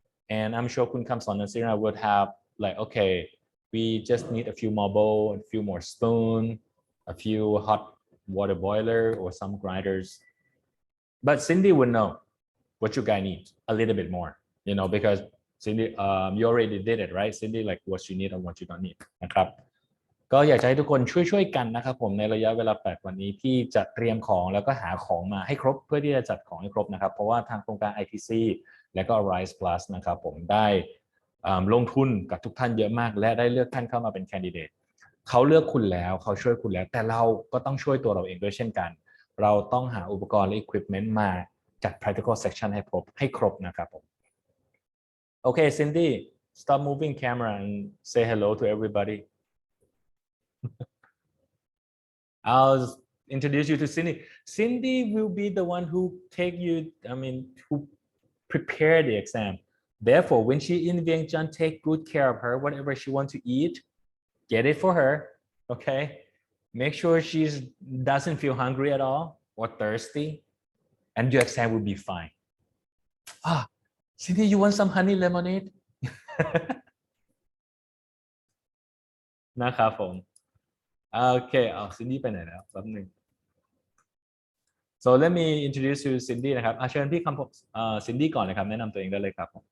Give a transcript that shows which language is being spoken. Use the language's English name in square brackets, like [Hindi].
[English] And I'm sure Kun Kamson and Sirina would have like, okay, we just need a few more bowl, a few more spoon, a few hot water boiler or some grinders. But Cindy would know what you guys need a little bit more, you know, because Cindy, you already did it, right? Cindy, like what you need and what you don't need [Thai] นะครับก็อยากจะให้ทุกคนช่วยกันนะครับผมในระยะเวลา8วันนี้ที่จะเตรียมของแล้วก็หาของมาให้ครบเพื่อที่จะจัดของให้ครบนะครับเพราะว่าทางโครงการ ITC และก็ Rise Plus นะครับผมได้ ลงทุนกับทุกท่านเยอะมากและได้เลือกท่านเข้ามาเป็นแคนดิเดตเขาเลือกคุณแล้วเขาช่วยคุณแล้วแต่เราก็ต้องช่วยตัวเราเองด้วยเช่นกันเราต้องหาอุปกรณ์และ equipment มาจัด practical section ให้ครบนะครับผม [English] Okay, Cindy, stop moving camera and say hello to everybody. I'll introduce you to Cindy. Cindy will be the one who who prepare the exam. Therefore, when she in Vientiane, take good care of her. Whatever she wants to eat, get it for her. Okay, make sure she doesn't feel hungry at all or thirsty, and your exam will be fine. Cindy, you want some honey lemonade? [Thai] นะครับผมโอเคCindy ไปไหนแล้วแป๊บนึง [English] so let me introduce you to Cindy [Thai] นะครับเชิญพี่คำCindy ก่อนเลยครับแนะนำตัวเองได้เลยครับ